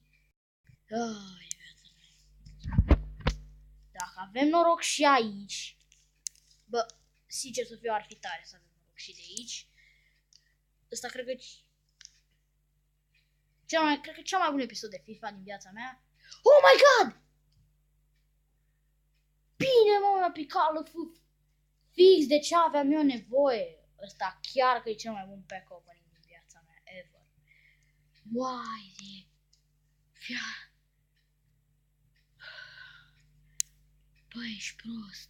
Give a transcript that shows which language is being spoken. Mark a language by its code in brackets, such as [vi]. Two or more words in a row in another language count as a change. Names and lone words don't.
[ro] Ai, viața mea. Dacă avem noroc și aici... Bă, sincer să fiu, ar fi tare să avem noroc și de aici. Ăsta cred că... Cred că cel mai bun episod de FIFA din viața mea. [en] Oh my god! [ro] Bine, mă, mi-a picat fix de ce aveam eu nevoie. Ăsta chiar că e cel mai bun [en] pack opening [ro] din viața mea ever. Uai, de... Fia... Bă, ești prost.